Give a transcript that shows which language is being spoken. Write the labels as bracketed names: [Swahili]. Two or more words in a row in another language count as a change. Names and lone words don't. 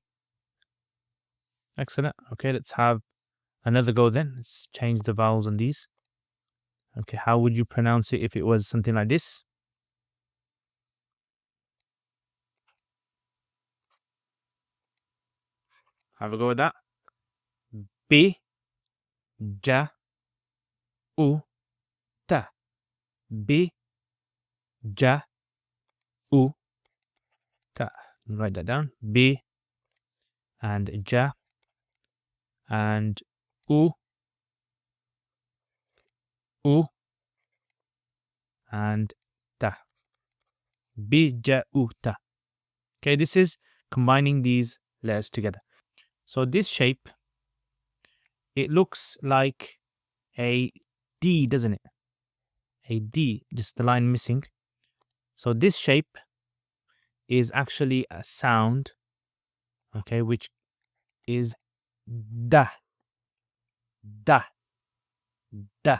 [English] Excellent. Okay, let's have another go then. Let's change the vowels on these. Okay, how would you pronounce it if it was something like this? Have a go with that. B, ja, u, ta. B, ja, u, ta. Write that down. B and ja and u, u and ta. B, ja, u, ta. Okay, this is combining these letters together. So this shape, it looks like a D, doesn't it? A D, just the line missing. So this shape is actually a sound, okay, which is da, da, da.